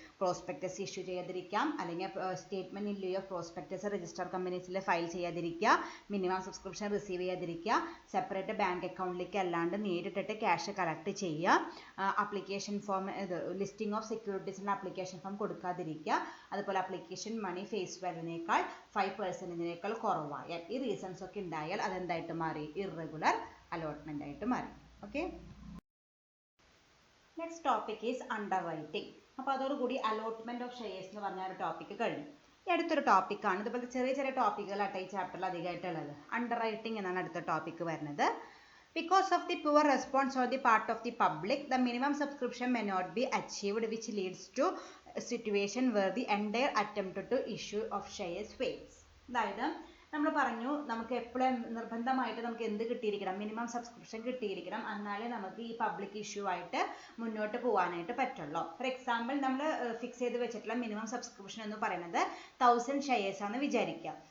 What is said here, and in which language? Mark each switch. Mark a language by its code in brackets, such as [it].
[ml] Prospectus issue ചെയ്യാതിരിക്കാം, അല്ലെങ്കിൽ statement in ലിeu of prospectus register കമ്പനീസിൽ file ചെയ്യാതിരിക്കുക, minimum subscription receive ചെയ്യാതിരിക്കുക, separate bank അക്കൗണ്ടിലേക്ക് അല്ലാണ്ട് നേരിട്ടിട്ട് ക്യാഷ് കളക്ട് ചെയ്യുക, application form listing of സെക്യൂരിറ്റീസിൻ്റെ application form കൊടുക്കാതിരിക്കുക, അതുപോലെ അപ്ലിക്കേഷൻ മണി face വാല്യൂവിനേക്കാൾ 5%-നേക്കാൾ കുറവായാൽ, ഈ റീസൺസ് ഒക്കെ ഉണ്ടായാൽ അതെന്തായിട്ട് മാറി, ഇറഗുലർ അലോട്ട്മെന്റ് ആയിട്ട് മാറി. [en] Okay, next topic is underwriting. [ml] അപ്പോൾ അതോടുകൂടി അലോട്ട്മെന്റ് ഓഫ് ഷെയർസ് എന്ന് പറഞ്ഞ ഒരു ടോപ്പിക് കഴിഞ്ഞു. ഈ അടുത്തൊരു ടോപ്പിക്കാണ്, ഇതുപോലത്തെ ചെറിയ ചെറിയ ടോപ്പിക്കുകളായിട്ട് ഈ ചാപ്റ്ററിൽ അധികമായിട്ടുള്ളത്. അണ്ടർ റൈറ്റിംഗ് എന്നാണ് അടുത്ത ടോപ്പിക്ക് വരുന്നത്. [en] Because of the poor response on the part of the public, the minimum subscription may not be achieved, which leads to a situation where the entire attempt to issue of shares fails. [ml] അതായത് നമ്മൾ പറഞ്ഞു, നമുക്ക് എപ്പോഴും നിർബന്ധമായിട്ട് നമുക്ക് എന്ത് കിട്ടിയിരിക്കണം, minimum subscription കിട്ടിയിരിക്കണം, എന്നാലേ നമുക്ക് ഈ പബ്ലിക് ഇഷ്യൂ ആയിട്ട് മുന്നോട്ട് പോകാനായിട്ട് പറ്റുള്ളൂ. ഫോർ എക്സാമ്പിൾ, നമ്മൾ ഫിക്സ് ചെയ്ത് വെച്ചിട്ടുള്ള മിനിമം സബ്സ്ക്രിപ്ഷൻ എന്ന് പറയുന്നത് 1000 ഷെയർസ് ആണെന്ന് വിചാരിക്കുക.